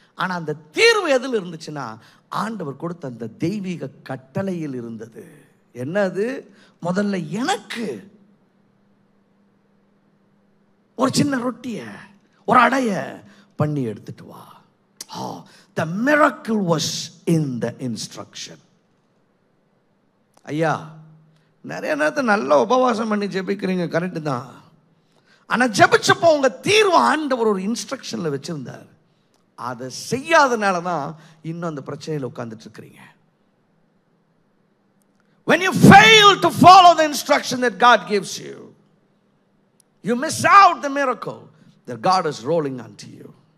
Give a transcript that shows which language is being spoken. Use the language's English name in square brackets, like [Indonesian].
[Tamil] ஆனால் அந்த தீர்வு எதில் இருந்துச்சுன்னா, ஆண்டவர் கொடுத்த அந்த தெய்வீக கட்டளையில் இருந்தது. என்னது? முதல்ல எனக்கு ஒரு சின்ன ரொட்டிய, ஒரு அடைய பண்ணி எடுத்துட்டு வா. [English] The miracle was in the instruction. [Tamil] ஐயா, நிறைய நேரத்தில் நல்ல உபவாசம் பண்ணி ஜெபிக்கிறீங்க, கரெக்டு தான். ஆனால் ஜெபிச்சப்போ உங்க தீர்வு ஆண்டவர் ஒரு இன்ஸ்ட்ரக்ஷன்ல வச்சிருந்தார். அதை செய்யாதனால தான் இன்னும் அந்த பிரச்சனையில் உட்கார்ந்துட்டு இருக்கிறீங்க. [English] When you fail to follow the instruction that God gives you, you miss out the miracle that God is rolling onto you.